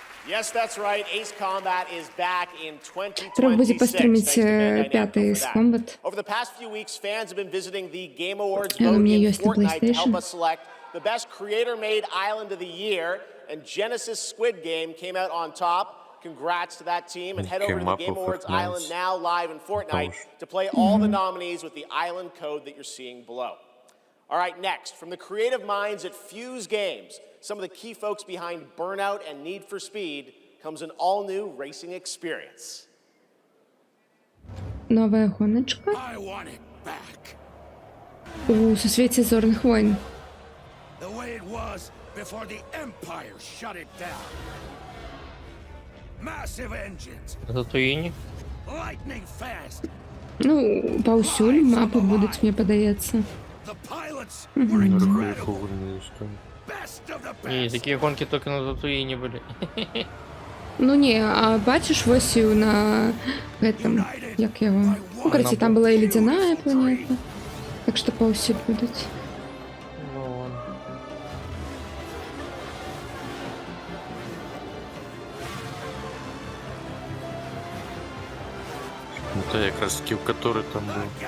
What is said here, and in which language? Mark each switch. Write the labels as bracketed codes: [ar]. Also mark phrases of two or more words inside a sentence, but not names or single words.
[en] Yes, that's right. Ace Combat is back in [uk] Треба буде [en] 2026. [ru] постримить [en] Thanks to Bandai Namco [ru] пятый [en] for Ace that. Combat. Over the past few weeks, fans have been visiting the Game Awards [ru] Она у [en] vote [ru] меня [en] in [ru] есть на [en] Fortnite to help PlayStation. us select the best creator-made island of the year, and Genesis Squid Game came out on top. Congrats to that team, and head over to the Game Awards Island now live in Fortnite to play all the nominees with the island code that you're seeing below. All right, next, from the creative minds at Fuse Games, some of the key folks behind Burnout and Need for Speed, comes an all-new racing experience. [ru] Новая гоночка. У Соцветия Зорных войн. [en] The way it was before the Empire shut it down. Massive engines, Татуїні. lightning fast. [be] Ну, паўсюль мапы будуць, мне падаецца. [en] The pilots were incredible. Best of the [uk] Ні, [en] best. [uk] такі гонки тільки на Татуїні були. [be] Ну не, а бачиш вось і на гэтым, як яго. [ru] Ну, короче, там была і ледяная планета. [be] Так што паўсюль будуць. Ну то якраз скіл, [ru] который там был.